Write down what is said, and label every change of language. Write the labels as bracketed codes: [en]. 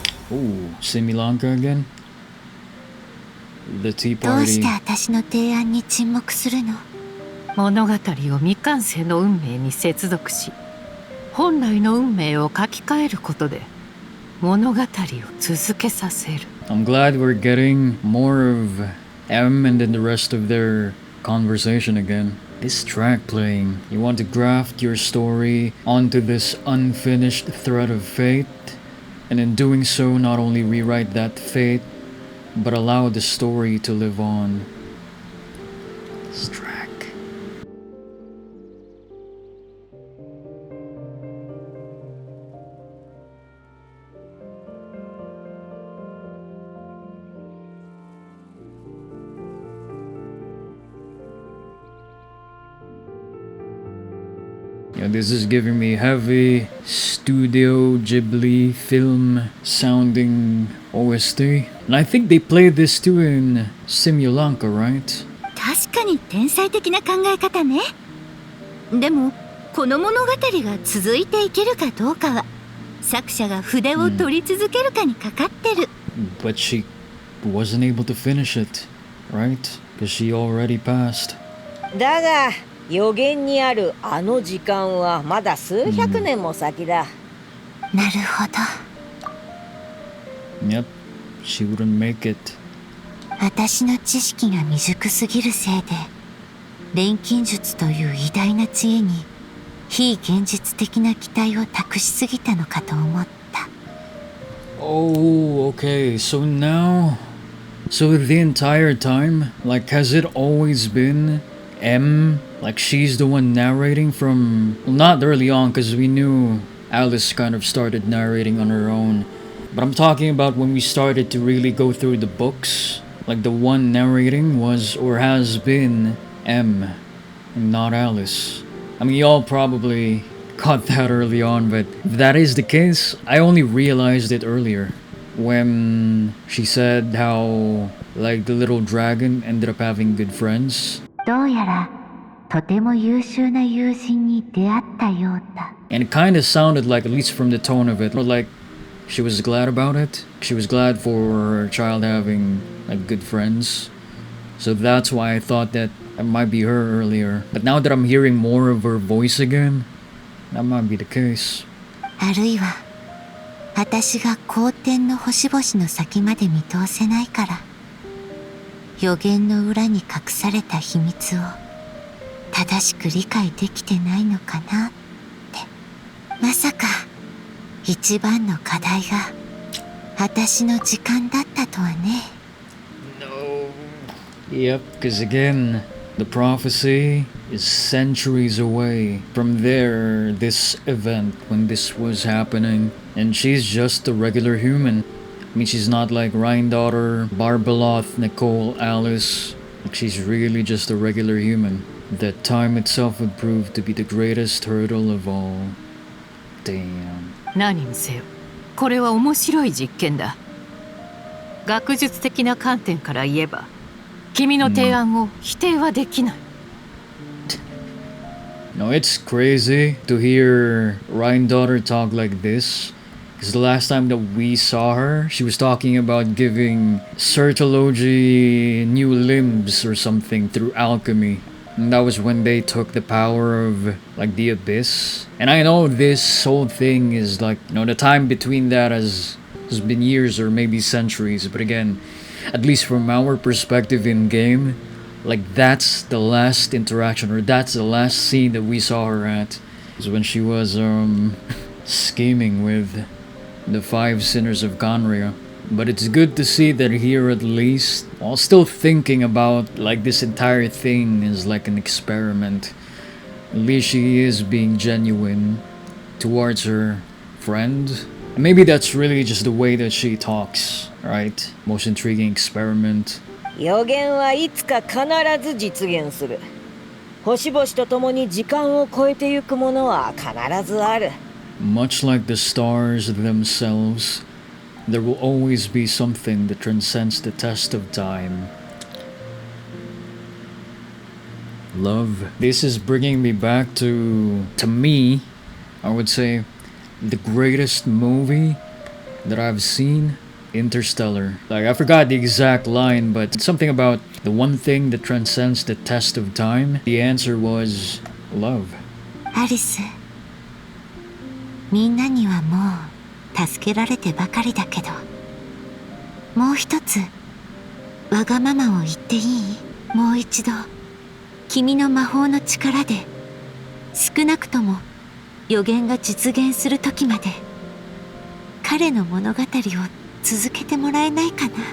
[en] Ooh, Sri Lanka again? The Tea [ja] どうし [en] Party. [ja] て私の提案に沈黙するの？物語を未完成の運命に接続し、本来の運命を書き換えることで物語を続けさせる。 [en] I'm glad we're getting more of M and then the rest of their conversation again. This track playing, you want to graft your story onto this unfinished thread of fate, and in doing so not only rewrite that fate, but allow the story to live on. This track. Yeah, this is giving me heavy Studio Ghibli film sounding OST. And I think they played this too in Sri Lanka, right? [ja] 確かに天才的な考え方ね。でもこの物語が続いていけるかどうかは作者が筆を取り続けるかにかかってる。 [en] But she wasn't able to finish it, right? Because she already passed. [ja] だが予言にあるあの時間はまだ数百年も先だ。なるほど。 [en] Yep, she wouldn't make it. [ja] 私の知識が未熟すぎるせいで錬金術という偉大な知恵に非現実的な期待を託しすぎたのかと思った。 [en] Oh, okay, so now... So the entire time, like, has it always been M? Like, she's the one narrating from... Well, not early on, because we knew Alice kind of started narrating on her own. But I'm talking about when we started to really go through the books. Like, the one narrating was, or has been, M, and not Alice. I mean, y'all probably caught that early on, but if that is the case, I only realized it earlier. When she said how, like, the little dragon ended up having good friends. [ja] どうやらとても優秀な友人に出会ったようだ。 [en] And it kind of sounded like, at least from the tone of it, like she was glad about it. She was glad for her child having, like, good friends. So that's why I thought that it might be her earlier. But now that I'm hearing more of her voice again, that might be the case. [ja] あるいは私が好天の星々の先まで見通せないから予言の裏に隠された秘密を正しく理解できてないのかなって。まさか一番の課題が私の時間だったとはね。 [en] No. Yep, because again, the prophecy is centuries away from there, this event, when this was happening. And she's just a regular human. I mean, she's not like Rhine-daughter, Barbeloth, Nicole, Alice. Like, she's really just a regular human. That time itself would prove to be the greatest hurdle of all. Damn. [ja] 何にせよ、これは面白い実験だ。学術的な観点から言えば、君の提案を否定はできない。 [en] No, it's crazy to hear Rhine-daughter talk like this. Because the last time that we saw her, she was talking about giving Certology new limbs or something through alchemy. And that was when they took the power of, like, the Abyss. And I know this whole thing is, like, you know, the time between that has been years or maybe centuries. But again, at least from our perspective in game, like, that's the last interaction, or that's the last scene that we saw her at. Was when she was, scheming with the 5 sinners of Ganria. But it's good to see that here, at least, while still thinking about, like, this entire thing is like an experiment, at least she is being genuine towards her friend. And maybe that's really just the way that she talks, right? Most intriguing experiment. [ja] 予言はいつか必ず実現する。星々と共に時間を超えてゆくものは必ずある。 [en] Much like the stars themselves, there will always be something that transcends the test of time. Love. This is bringing me back to me, I would say, the greatest movie that I've seen, Interstellar. Like, I forgot the exact line, but it's something about the one thing that transcends the test of time. The answer was love. [ja] アリス、みんなにはもう助けられてばかりだけど、もう一つわがままを言っていい？もう一度君の魔法の力で少なくとも予言が実現する時まで彼の物語を続けてもらえないかな。